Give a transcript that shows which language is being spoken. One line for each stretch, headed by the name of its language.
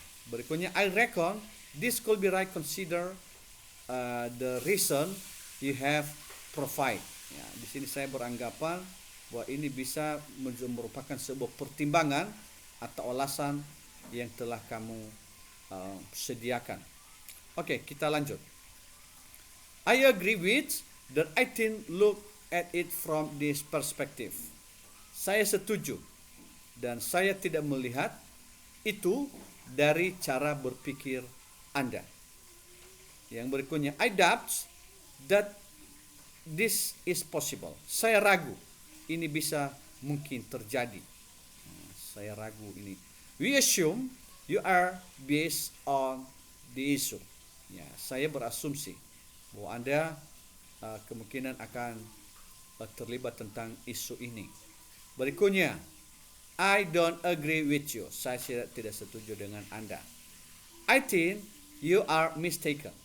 Indonesian: Berikutnya,
English: I reckon this could be right consider the reason you have provide.
Indonesian: Ya, di sini saya beranggapan bahwa ini bisa merupakan sebuah pertimbangan atau alasan yang telah kamu sediakan. Oke, kita lanjut.
English: I agree with that. I think look at it from this perspective.
Indonesian: Saya setuju dan saya tidak melihat itu dari cara berpikir Anda. Yang berikutnya,
English: I doubt that this is possible.
Indonesian: Saya ragu ini bisa mungkin terjadi. Saya ragu ini.
English: We assume you are based on the issue.
Indonesian: Ya, saya berasumsi bahwa Anda kemungkinan akan terlibat tentang isu ini. Berikutnya,
English: I don't agree with you.
Indonesian: Saya tidak setuju dengan Anda.
English: I think you are mistaken.